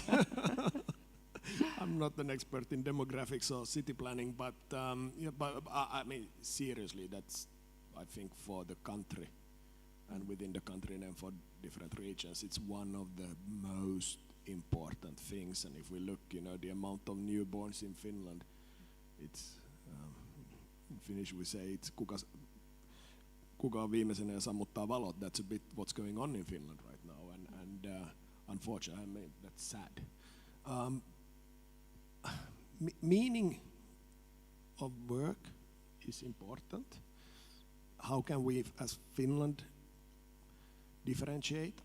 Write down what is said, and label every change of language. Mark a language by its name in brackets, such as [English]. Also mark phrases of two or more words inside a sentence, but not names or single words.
[English] I'm not an expert in demographics or city planning, but I mean seriously, that's I think for the country and within the country and for different regions, it's one of the most important things. And if we look, the amount of newborns in Finland, it's in Finnish we say it's [Finnish] kuka viimeisenä ja sammuttaa valot. [English] That's a bit what's going on in Finland right now, and unfortunately, I mean that's sad. Meaning of work is important. How can we, as Finland, differentiate?